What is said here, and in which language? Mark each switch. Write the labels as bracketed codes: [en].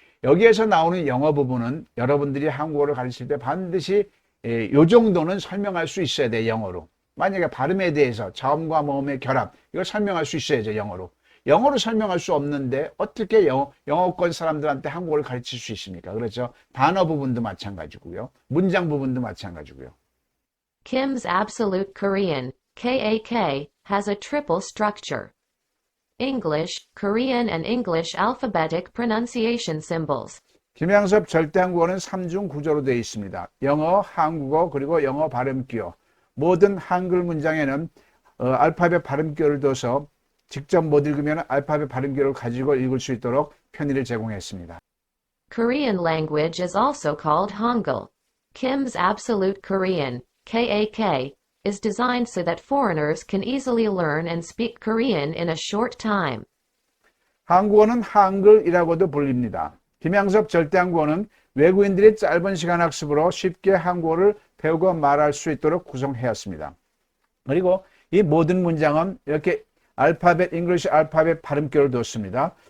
[ko] 여기에서 나오는 영어 부분은 여러분들이 한국어를 가르칠 때 반드시 요 정도는 설명할 수 있어야 돼요, 영어로. 만약에 발음에 대해서 자음과 모음의 결합, 이걸 설명할 수 있어야죠, 영어로. 영어로 설명할 수 없는데 어떻게 영어권 사람들한테 한국어를 가르칠 수 있습니까? 그렇죠? 단어 부분도 마찬가지고요. 문장 부분도 마찬가지고요. [en] Kim's Absolute Korean, KAK, has a triple structure. English, Korean and English alphabetic pronunciation symbols. [ko] 김양섭 절대 한국어는 3중 구조로 되어 있습니다. 영어, 한국어, 그리고 영어 발음기호. 모든 한글 문장에는 알파벳 발음기호를 둬서 직접 못 읽으면 알파벳 발음기호를 가지고 읽을 수 있도록 편의를 제공했습니다. [en] Korean language is also called Hangul. Kim's Absolute Korean, KAK, is designed so that foreigners can easily learn and speak Korean in a short time. [ko] 한국어는 한글이라고도 불립니다. 김양섭 절대 한국어는 외국인들이 짧은 시간 학습으로 쉽게 한국어를 배우고 말할 수 있도록 구성하였습니다. 그리고 이 모든 문장은 이렇게 잉글리시 알파벳 발음기호를 뒀습니다.